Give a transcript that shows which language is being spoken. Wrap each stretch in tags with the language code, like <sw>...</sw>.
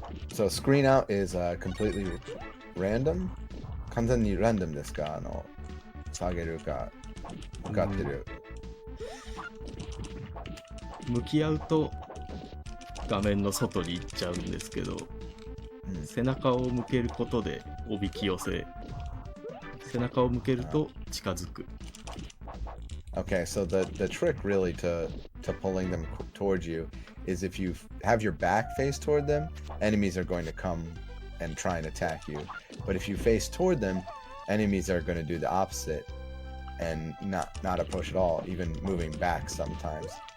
<en>So screen out is completely random.</en> <ja>完全にランダムですか？下げるか向かってる。向き合うと画面の外に行っちゃうんですけど、背中を向けることでおびき寄せ、背中を向けると近づく。</ja> <en>Okay, so the trick really to pulling them towards you is if you have your back face toward them, enemies are going to come and try and attack you. But if you face toward them, enemies are going to do the opposite and not approach at all, even moving back sometimes.</en>